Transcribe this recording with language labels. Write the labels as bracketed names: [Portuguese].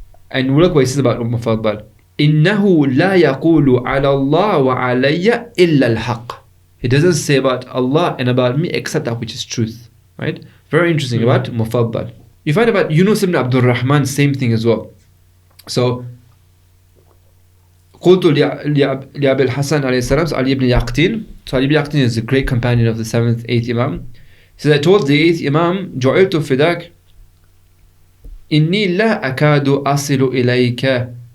[English] And look what he says about مفضل. [Arabic] إنه لا يقول على الله وعلي إلا الحق. [English] He doesn't say about Allah and about me except that which is truth, right? Very interesting about Mufaddal. You find about Yunus ibn Abdul Rahman, same thing as well. So [Arabic] قلت لأبي الحسن عليه السلام, [English] so Ali ibn Yaqtin. So Ali ibn Yaqtin is a great companion of the 7th, 8th Imam. He says, I told the 8th Imam, [Arabic] جعلت فداك إني لا أكاد أصل إليك.